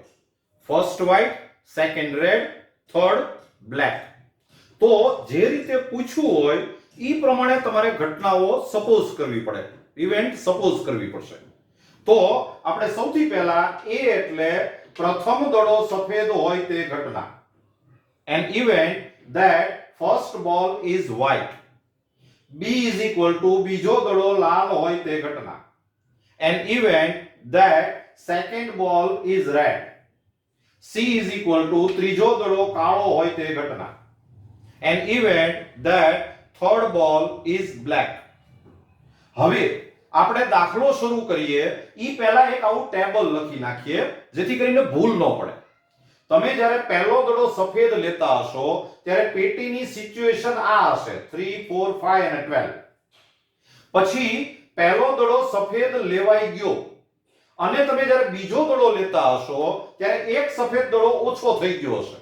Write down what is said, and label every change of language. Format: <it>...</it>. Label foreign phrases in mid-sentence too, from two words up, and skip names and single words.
<en>first white, second red, third black.</en> <gu>તો જે રીતે પૂછ્યું હોય એ પ્રમાણે તમારે ઘટનાઓ સપોઝ કરવી પડે,</gu> <en>event suppose</en> <gu>કરવી પડશે. તો આપણે સૌથી પહેલા એ એટલે પ્રથમ દડો સફેદ હોય તે ઘટના.</gu> <en>An event that first ball is white. B is equal to</en> <gu>બીજો દડો લાલ હોય તે ઘટના.</gu> <en>An event that second ball is red. C is equal to</en> <gu>ત્રીજો દડો કાળો હોય તે ઘટના.</gu> <en>An event that third ball is black.</en> <gu>હવે આપણે દાખલો શરૂ કરીએ ઈ પહેલા એક આવું ટેબલ લખી નાખીએ જેથી કરીને ભૂલ ન પડે. તમે જ્યારે પહેલો દડો સફેદ લેતા હશો ત્યારે પેટીની સિચ્યુએશન આ હશે 3 4 5 અને 12. પછી પહેલો દડો સફેદ લેવાઈ ગયો અને તમે જ્યારે બીજો દડો લેતા હશો ત્યારે એક સફેદ દડો ઓછો થઈ ગયો હશે.</gu>